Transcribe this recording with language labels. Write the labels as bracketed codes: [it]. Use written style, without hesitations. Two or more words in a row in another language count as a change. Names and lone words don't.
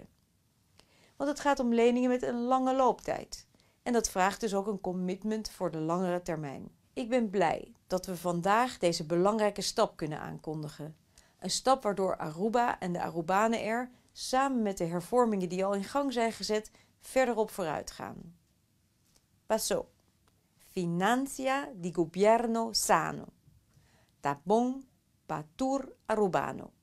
[nl] Want het gaat om leningen met een lange looptijd. En dat vraagt dus ook een commitment voor de langere termijn. Ik ben blij dat we vandaag deze belangrijke stap kunnen aankondigen. Een stap waardoor Aruba en de Arubanen er, samen met de hervormingen die al in gang zijn gezet, verder op vooruit gaan. [pap] Paso. Financia di gobierno sano. Tá bom para tur arubano.